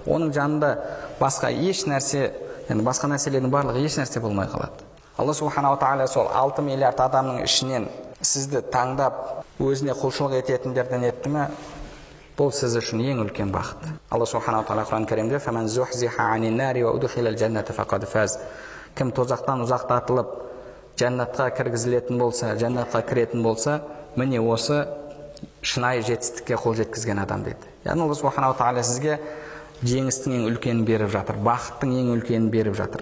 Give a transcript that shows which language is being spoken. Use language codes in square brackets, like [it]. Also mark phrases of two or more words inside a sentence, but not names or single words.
[kk] Оның жанында басқа еш нәрсе, енді басқа нәрселердің барлығы еш нәрсе болмай қалады. Алла [ar] سبحانه وتعالى [kk] сол 6 миллиард адамның ішінен сізді таңдап, өзіне құлшылық ететіндерден етті ме, бұл сіз үшін ең үлкен бақыт. Алла [ar] سبحانه وتعالى [kk] Құран кәрімде: [ar] "فمن زحزح عن النار وأدخل الجنة فقد فاز." [kk] Кім тозақтан ұзақтатылып жәннатқа кіргізілетін болса, жәннатқа кіретін болса, міне осы шынайы жетістікке қол жеткізген адам дейді. Яғни Алла [ar] سبحانه وتعالى [kk] сізге жеңістің ең үлкенін беріп жатыр, бақыттың ең үлкенін беріп жатыр.